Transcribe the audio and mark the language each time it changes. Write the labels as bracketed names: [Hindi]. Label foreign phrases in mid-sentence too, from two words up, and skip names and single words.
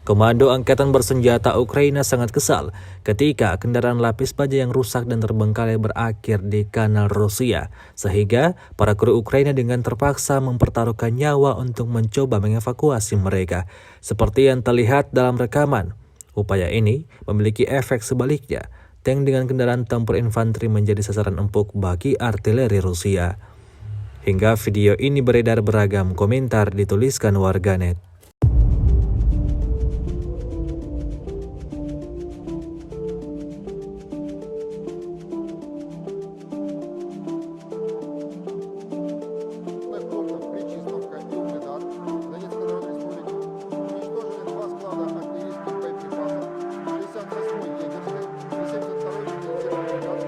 [Indonesian] Komando Angkatan Bersenjata Ukraina sangat kesal ketika kendaraan lapis baja yang rusak dan terbengkalai berakhir di kanal Rusia, sehingga para kru Ukraina dengan terpaksa mempertaruhkan nyawa untuk mencoba mengevakuasi mereka. Seperti yang terlihat dalam rekaman, upaya ini memiliki efek sebaliknya. Tank dengan kendaraan tempur infanteri menjadi sasaran empuk bagi artileri Rusia. Hingga video ini beredar, beragam komentar dituliskan warganet. [Russian] Пунктов Причистовка и Угледар Донецкой Народной Республики уничтожили 2 склада артиллерийских боеприпасов 68-й егерской и 72-й механизированной бригады.